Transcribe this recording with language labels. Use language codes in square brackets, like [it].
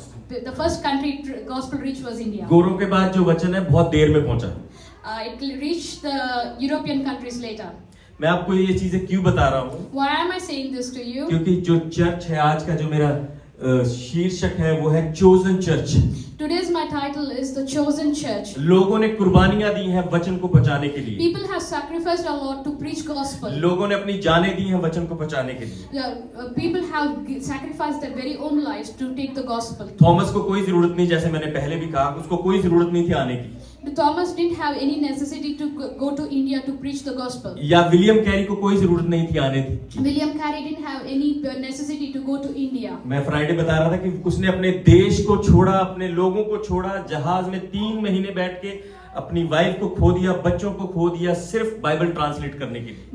[en] The first country gospel reached was India. [hi] गोरों के बाद जो वचन है बहुत देर में पहुंचा। [en] It reached the European countries later. [hi] मैं आपको ये चीजें क्यों बता रहा हूँ? [en] Why am I saying this to you? [hi] क्योंकि जो चर्च है आज का, जो मेरा शीर्षक है वो है chosen church. [en] Today's my title is the chosen church. [hi] लोगों ने कुर्बानियां दी हैं वचन को बचाने के लिए। [en] People have sacrificed a lot to preach gospel. [hi] लोगों ने अपनी जानें दी हैं वचन को बचाने के लिए। [en] People have sacrificed their very own lives to take the gospel. [hi] Thomas को कोई जरूरत नहीं, जैसे मैंने पहले भी कहा, उसको कोई जरूरत नहीं थी आने की। [en] Thomas didn't have any necessity to go to India to preach the gospel. [hi] या विलियम कैरी को कोई जरूरत नहीं थी आने की। [en] William Carey didn't have any necessity to go to India. [hi] मैं फ्राइडे बता रहा था कि उसने अपने देश को छोड़ा, अपने लोगों को छोड़ा, जहाज में 3 महीने बैठ के अपनी वाइफ को खो दिया, बच्चों को खो दिया, सिर्फ बाइबल ट्रांसलेट करने के लिए।